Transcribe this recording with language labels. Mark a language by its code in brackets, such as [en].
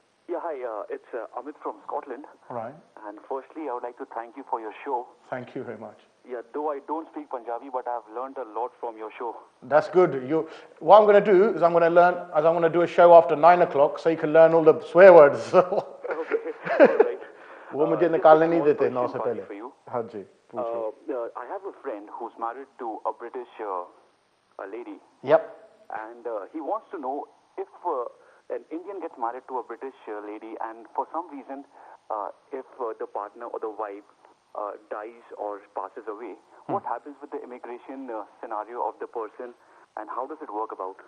[en] Yeah, hi. It's Amit from Scotland. Right. And firstly, I would like to thank you for your show. Thank you very much. Yeah, though I don't speak Punjabi, but I've learned a lot from your show. That's good. What I'm going to do is I'm going to do a show after 9 o'clock so you can learn all the swear words. Okay, all right. [hi] वो मुझे निकालने नहीं देते 9 से पहले. हाँ जी. [en] I have a friend who's married to a British lady. Yep. And he wants to know if an Indian gets married to a British lady and for some reason if the partner or the wife dies or passes away, what happens with the immigration scenario of the person and how does it work about?